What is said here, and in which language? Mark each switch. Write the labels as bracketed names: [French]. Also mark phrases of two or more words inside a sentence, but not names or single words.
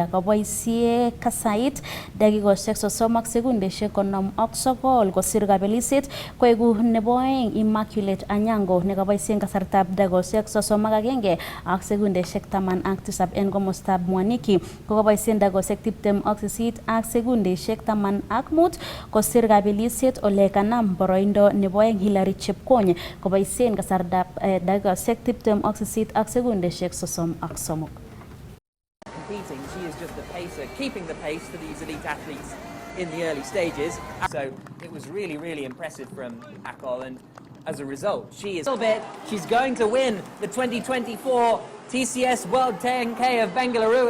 [Kalenjin] Koboisie Kasait dakikoshek 30 ak sekundeshek 59 kosir kabelisiet koegu nebo oeng Immaculate Anyango nekaboisie kasartab dakikoshek 31 ak sekundeshek 17 en komostab Mwaniki kokaboisie dakikoshek 28 ak sekundeshek 15 kosir kabelisiet ole kanam boroindo nebo oeng Hillary Chepkony koboisien kasartab dakikoshek 28 ak sekundeshek 33. [English] Competing, she is just the pacer, keeping the pace for these elite athletes in the early stages. So it was really, really impressive from Akol, and as a result, she's going to win the 2024 TCS World 10K of Bengaluru.